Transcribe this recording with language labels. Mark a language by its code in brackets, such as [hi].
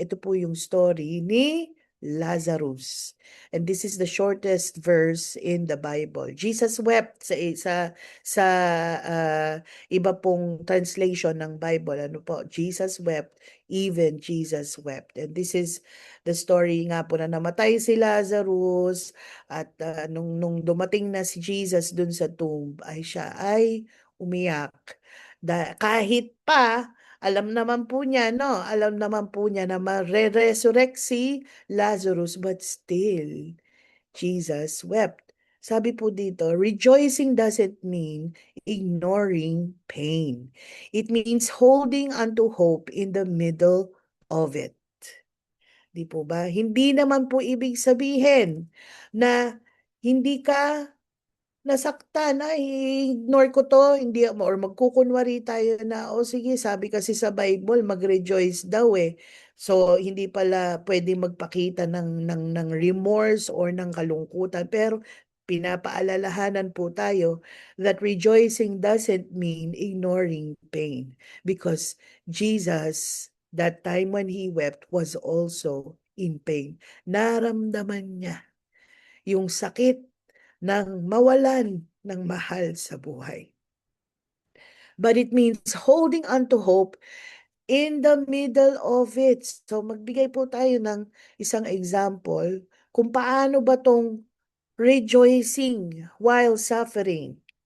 [tl] Ito po yung story ni Lazarus. [en] And this is the shortest verse in the Bible. Jesus wept [tl] sa ah, iba pong translation ng Bible. Ano po? [en] Jesus wept, even Jesus wept. And this is the story [tl] nga po na namatay si Lazarus at nung dumating na si Jesus dun sa tomb, ay siya ay umiyak. Kahit pa, alam naman po niya, no? Alam naman po niya na mare-resurrect si Lazarus, [en] but still, Jesus wept. [tl] Sabi po dito, [en] rejoicing doesn't mean ignoring pain. It means holding onto hope in the middle of it. [tl] Di po ba? Hindi naman po ibig sabihin na hindi ka nasaktan, ay ignore ko 'to, hindi or magkukunwari tayo na, "O sige, sabi kasi sa Bible mag-rejoice daw, eh." So, hindi pala puwedeng magpakita ng remorse or ng kalungkutan. Pero pinapaalalahanan po tayo [en] that rejoicing doesn't mean ignoring pain, because Jesus, that time when he wept, was also in pain. [tl] Naramdaman niya yung sakit ng mawalan ng mahal sa buhay. [en] But it means holding on to hope in the middle of it. [tl] So magbigay po tayo ng isang example kung paano ba tong [en] rejoicing while suffering.